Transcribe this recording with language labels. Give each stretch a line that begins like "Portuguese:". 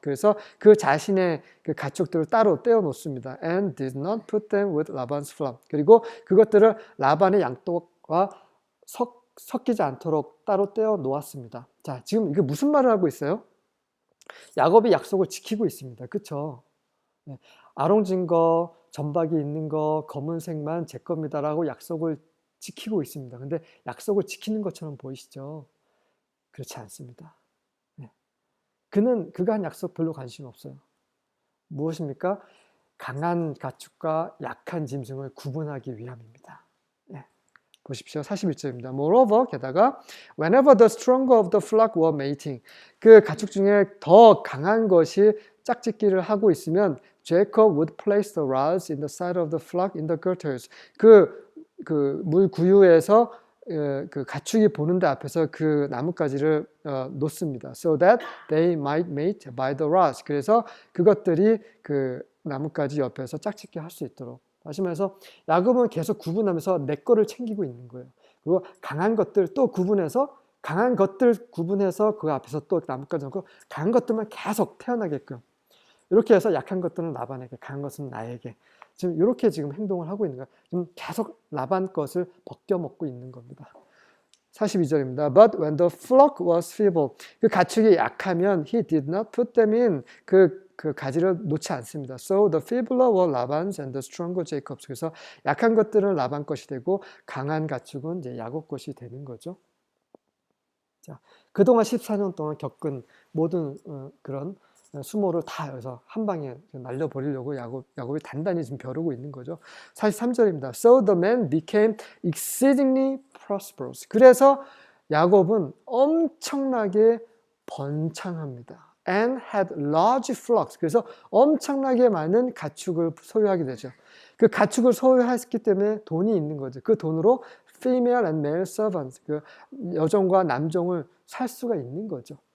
Korean: 그래서 그 자신의 그 가축들을 따로 떼어 놓습니다.
English: And did not put them with Laban's flock.
Korean: 그리고 그것들을 라반의 양떡과 섞이지 않도록 따로 떼어 놓았습니다. 자, 지금 이게 무슨 말을 하고 있어요? 야곱이 약속을 지키고 있습니다. 그렇죠? 네. 아롱진 거, 점박이 있는 거, 검은색만 제 겁니다라고 약속을 지키고 있습니다. 근데 약속을 지키는 것처럼 보이시죠? 그렇지 않습니다. 네. 그가 한 약속 별로 관심 없어요. 무엇입니까? 강한 가축과 약한 짐승을 구분하기 위함입니다. 네. 보십시오. 41절입니다.
English: Moreover,
Korean: 게다가
English: whenever the stronger of the flock were mating,
Korean: 그 가축 중에 더 강한 것이 짝짓기를 하고 있으면
English: Jacob would place the rods in the side of the flock in the gutters.
Korean: 그 물 구유에서 그 가축이 보는 데 앞에서 그 나뭇가지를 놓습니다.
English: So that they might mate by the rods.
Korean: 그래서 그것들이 그 나뭇가지 옆에서 짝짓기 할 수 있도록. 다시 말해서 야곱은 계속 구분하면서 내 거를 챙기고 있는 거예요. 그리고 강한 것들 또 구분해서 강한 것들 구분해서 그 앞에서 또 나뭇가지 놓고 강한 것들만 계속 태어나게끔. 이렇게 해서 약한 것들은 라반에게, 강한 것은 나에게. 지금 이렇게 지금 행동을 하고 있는 거예요. 지금 계속 라반 것을 벗겨먹고 있는 겁니다. 42절입니다.
English: But when the flock was feeble,
Korean: 그 가축이 약하면
English: he did not put them in.
Korean: 그 가지를 놓지 않습니다.
English: So the feebler were Laban's and the stronger Jacob's.
Korean: 그래서 약한 것들은 라반 것이 되고 강한 가축은 이제 야곱 것이 되는 거죠. 자, 그동안 14년 동안 겪은 모든 그런 수모를 다 여기서 한 방에 날려버리려고 야곱이 단단히 지금 벼르고 있는 거죠. 43절입니다.
English: So the man became exceedingly prosperous.
Korean: 그래서 야곱은 엄청나게 번창합니다.
English: And had large flocks.
Korean: 그래서 엄청나게 많은 가축을 소유하게 되죠. 그 가축을 소유했기 때문에 돈이 있는 거죠. 그 돈으로
English: female and male servants,
Korean: 그 여종과 남종을 살 수가 있는 거죠.